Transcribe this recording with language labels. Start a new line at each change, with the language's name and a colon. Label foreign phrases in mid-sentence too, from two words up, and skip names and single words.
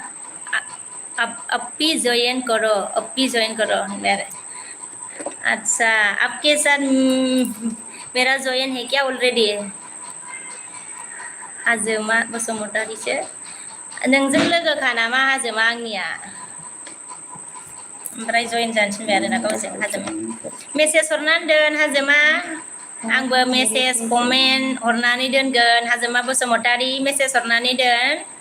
Hindi: अब भी जॉइन करो मेरे अच्छा आपके साथ मेरा जॉइन है क्या ऑलरेडी
Bodo: हाजोमा बसुमतारीसो नोंजों लोगोखा नामा हाजोमा आंनिया ओमफ्राय जयेन जानो थिनबाय आरोना गावजों हाजोमा मेसेज हरनानै दोन हाजोमा आंबो मेसेज कमेन्ट हरनानै दोनगोन हाजोमा बसुमतारी मेसेज हरनानै दोन